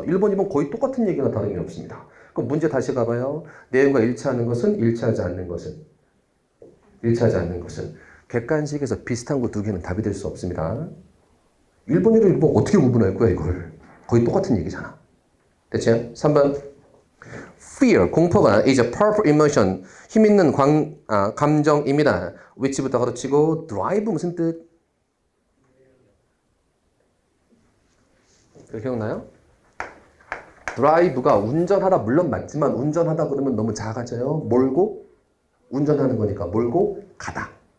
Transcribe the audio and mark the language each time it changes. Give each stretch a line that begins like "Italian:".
Korean: 1번, 2번 거의 똑같은 얘기나 다름이 없습니다. 그럼 문제 다시 가봐요. 내용과 일치하는 것은 일치하지 않는 것은 일치하지 않는 것은 객관식에서 비슷한 거 두 개는 답이 될 수 없습니다. 1번이랑 1번 어떻게 구분할 거야 이걸. 거의 똑같은 얘기잖아. 됐죠? 3번.
English: Fear,
Korean: 공포가
English: is a powerful emotion,
Korean: 힘있는 감정입니다. which부터 가르치고 drive 무슨 뜻? 기억나요? drive가 운전하다 물론 맞지만 운전하다 그러면 너무 작아져요. 몰고 운전하는 거니까 몰고 가다.